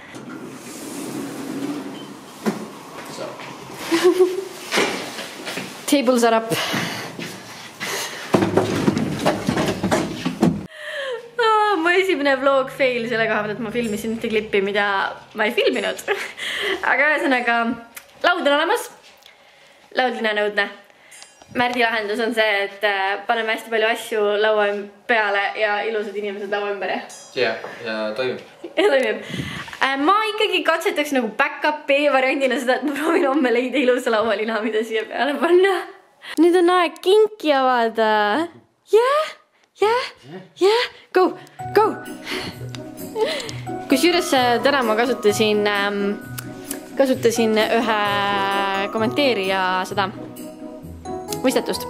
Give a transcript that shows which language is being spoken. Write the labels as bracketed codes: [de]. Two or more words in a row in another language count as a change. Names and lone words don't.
[en] Tables are up. [et] Mu esimene vlog fail selle koha pealt, et ma filmisin ühte klippi, mida ma ei filminud. Aga ühesõnaga, laud on olemas, laudlina nõudne. Märdi lahendus on see, et paneme hästi palju asju laua peale ja ilusad inimesed laua ümber, jah? Ja toimib. Ja toimib. Ma ikkagi katsetaks nagu back-up-i variandina seda, et ma proovin homme leida ilusa laualina, mida siia peale panna. Nüüd on aeg kinki avada. Go! Kusjuures täna ma kasutasin ühe kommenteerija seda mõistetust.